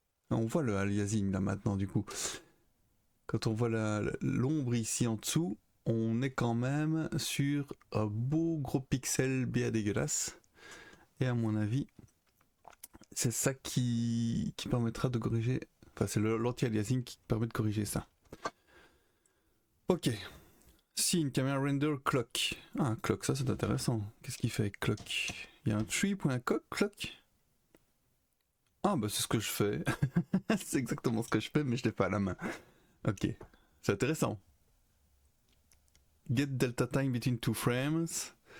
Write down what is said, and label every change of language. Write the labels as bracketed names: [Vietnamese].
[French] On voit le aliasing là maintenant du coup. Quand on voit l'ombre ici en dessous, on est quand même sur un beau gros pixel bien dégueulasse. Et à mon avis, c'est ça qui permettra de corriger. Enfin, c'est l'anti-aliasing qui permet de corriger ça. Ok. [English] Scene, camera render, clock. [French] Ah, clock, ça c'est intéressant. Qu'est-ce qu'il fait, clock? Il y a un tree.clock. Ah, bah c'est ce que je fais. C'est exactement ce que je fais, mais je l'ai pas à la main. Ok. C'est intéressant. [English] Get delta time between two frames.